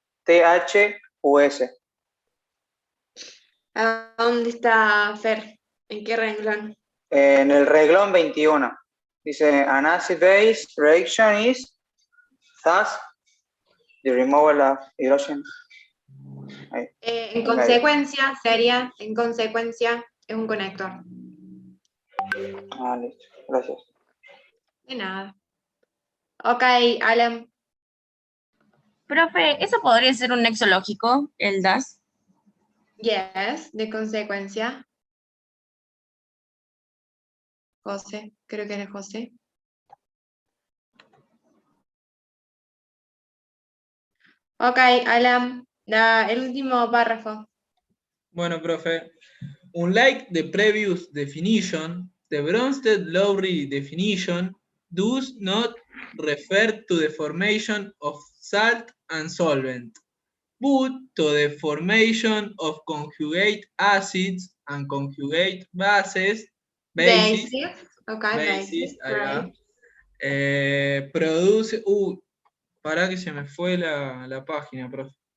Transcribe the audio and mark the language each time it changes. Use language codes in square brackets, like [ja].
[en] T-H-U-S. [es] ¿A dónde está Fer? ¿En qué renglón? En el reglón 21. Dice, [en] an acid-base reaction is thus the removal of hydrogen. [es] Ahí. En consecuencia, sería, en consecuencia, es un conector. Ah, listo. Gracias. De nada. Ok, Alan. Profe, ¿eso podría ser un nexo lógico, el DAS? [en] Yes, [es] de consecuencia. José, creo que eres José. Ok, Alan, el último párrafo. Bueno, profe. [en] Unlike the previous definition, the Bronsted-Lowry definition does not refer to the formation of salt and solvent, but to the formation of conjugate acids and conjugate bases, Basis. Ok, basis. [es] ahí va. [en] Right. [es] Produce, para que se me fue la página, profe.